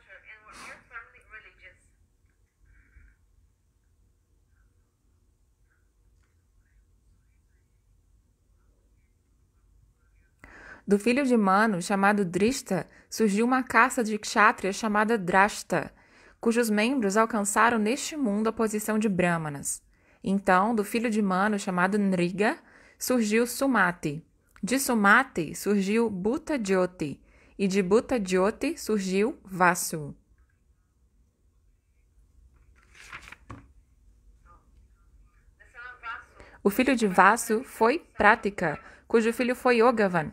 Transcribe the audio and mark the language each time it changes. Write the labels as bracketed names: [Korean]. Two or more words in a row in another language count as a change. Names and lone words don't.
[Portuguese] Do filho de Manu, chamado Drishta, surgiu uma caça de kshatriyas chamada Drashta, cujos membros alcançaram neste mundo a posição de brahmanas. Então, do filho de Manu, chamado Nriga, surgiu Sumati. De Sumati surgiu Bhuta Jyoti, e de Bhuta Jyoti surgiu Vasu. O filho de Vasu foi Pratika, cujo filho foi Yogavan.